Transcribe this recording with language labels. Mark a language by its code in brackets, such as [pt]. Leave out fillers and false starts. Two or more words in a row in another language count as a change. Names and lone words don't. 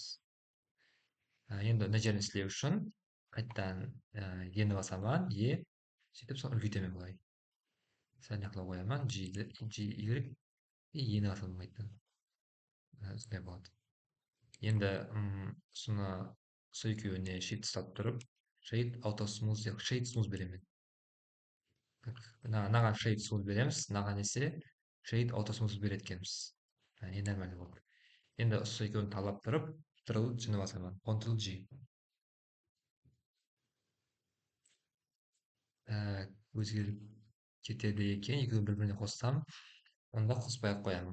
[kk] Енді мына жерін істеу үшін қайтадан E-ні басамын, E, сөйтіп соны үлкейтемін былай. Сәл нақылау қоямын, G, Y, и E-ні басамын қайтадан. Сондай болады. Енді соны сол екеуіне shift ұстап тұрып, [en] shade auto smooth деп shade smooth беремін. [kk] Мынаған [en] shade smooth [kk] береміз, мынаған есе [en] shade auto smooth [kk] береді екенбіз. Не нормально болды. Енді сол екеуін талап тұрып, Ctrl G-ні басамын. Ctrl G. Өзгеріп кетеді екен, екеуін бір-біріне қоссам, онда қоспай-ақ қоямын.